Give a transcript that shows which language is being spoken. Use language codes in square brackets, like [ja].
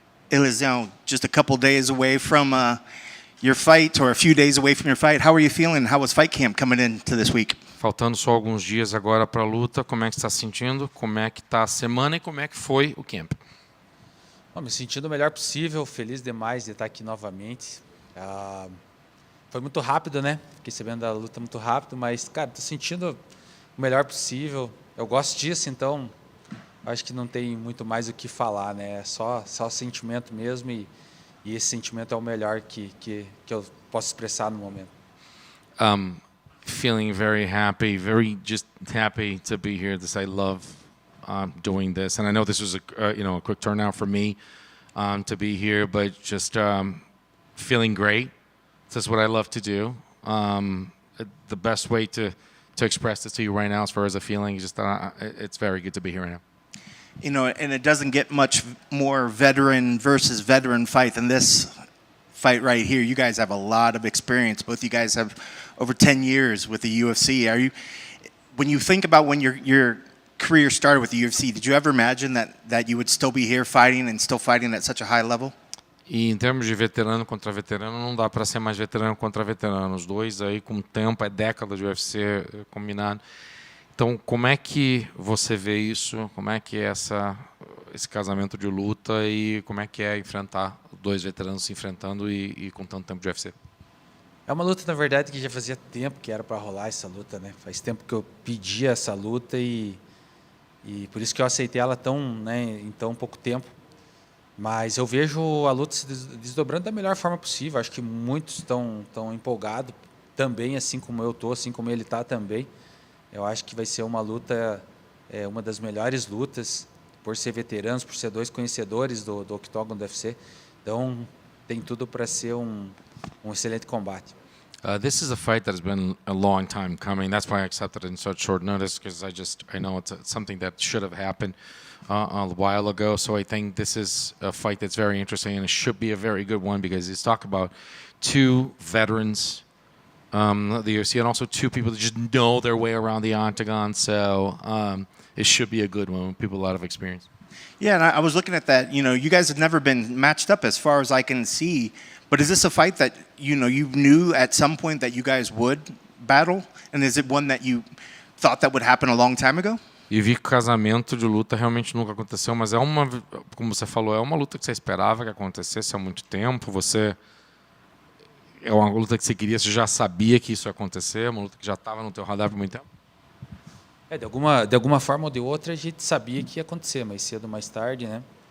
[en] Elizeu, just a couple days away from your fight, or a few days away from your fight. How are you feeling? How was fight camp coming into this week? [pt] Faltando só alguns dias agora para a luta, como é que você está se sentindo? Como é que está a semana e como é que foi o camp? Me sentindo o melhor possível, feliz demais de estar aqui novamente. Foi muito rápido, né? Fiquei sabendo da luta muito rápido, mas, cara, tô sentindo o melhor possível. Eu gosto disso, então acho que não tem muito mais o que falar, né? É só sentimento mesmo e esse sentimento é o melhor que eu posso expressar no momento. [en] Feeling very happy, very just happy to be here. I love doing this, and I know this was a quick turnout for me to be here, but just feeling great. This is what I love to do. The best way to express this to you right now, as far as a feeling, just it's very good to be here right now. You know, and it doesn't get much more veteran versus veteran fight than this fight right here. You guys have a lot of experience. Both you guys have over 10 years with the UFC. When you think about when your career started with the UFC, did you ever imagine that you would still be here fighting and still fighting at such a high level? [pt] E em termos de veterano contra veterano, não dá para ser mais veterano contra veterano. Os dois aí com o tempo, é década de UFC combinado. Então, como é que você vê isso? Como é que é esse casamento de luta e como é que é enfrentar dois veteranos se enfrentando e com tanto tempo de UFC? É uma luta, na verdade, que já fazia tempo que era para rolar essa luta, né? Faz tempo que eu pedi essa luta e por isso que eu aceitei ela em tão pouco tempo. Mas eu vejo a luta se desdobrando da melhor forma possível. Acho que muitos estão empolgados também, assim como eu estou, assim como ele está também. Eu acho que vai ser uma luta, uma das melhores lutas, por ser veteranos, por ser dois conhecedores do octógono do UFC. Então, tem tudo para ser um excelente combate. [en] This is a fight that has been a long time coming. That's why I accepted it in such short notice, because I know it's something that should have happened a while ago. So I think this is a fight that's very interesting, and it should be a very good one because it's talk about two veterans the UFC, and also two people that just know their way around the octagon. So it should be a good one with people with a lot of experience. Yeah, and I was looking at that. You know, you guys have never been matched up as far as I can see. But is this a fight that you knew at some point that you guys would battle? And is it one that you thought that would happen a long time ago? [pt] E vi que o casamento de luta realmente nunca aconteceu, mas como você falou, é uma luta que você esperava que acontecesse há muito tempo. É uma luta que você queria, você já sabia que isso ia acontecer, uma luta que já estava no teu radar por muito tempo? De alguma forma ou de outra a gente sabia que ia acontecer, mais cedo ou mais tarde, né?